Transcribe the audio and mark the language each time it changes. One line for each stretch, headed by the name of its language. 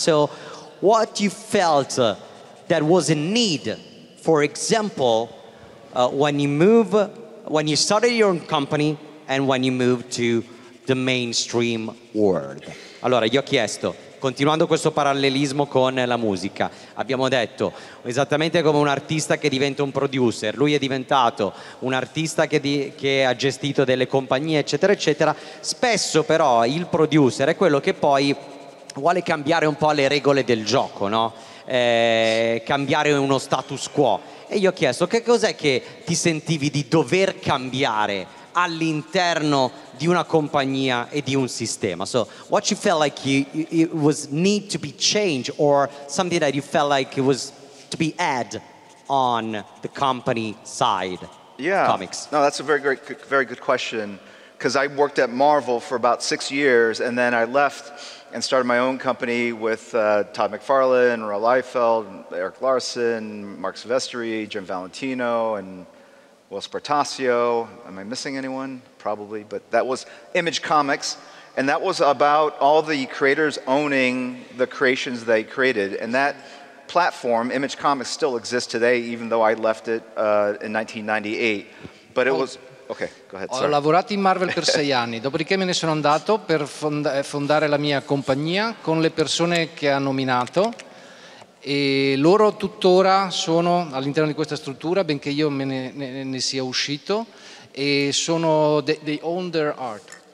English: So what you felt that was in need, for example, when you started your own company and when you moved to the mainstream world.
Italian: Allora, io ho chiesto, continuando questo parallelismo con la musica, abbiamo detto esattamente come un artista che diventa un producer, lui è diventato un artista che ha gestito delle compagnie eccetera eccetera, spesso però il producer è quello che poi vuole cambiare un po' le regole del gioco, no? Cambiare uno status quo, e io ho chiesto che cos'è che ti sentivi di dover cambiare all'interno di una compagnia e di un sistema.
English: So what you felt like it was need to be changed or something that you felt like it was to be add on the company side. Yeah, comics. No, that's a very good question, because I worked at Marvel for about 6 years and then I left and started my own company with Todd McFarlane, Roel Liefeld, Eric Larson, Mark Silvestri, Jim Valentino, and Will Spartasio. Am I missing anyone? Probably, but that was Image Comics, and that was about all the creators owning the creations they created. And that platform, Image Comics, still exists today, even though I left it in 1998. But it was... Okay, go ahead.
Italian: Ho lavorato in Marvel per 6 anni, dopodiché me ne sono andato per fondare la mia compagnia con le persone che ha nominato, e loro tuttora sono all'interno di questa struttura, benché io ne sia uscito, e sono
English: they own their art.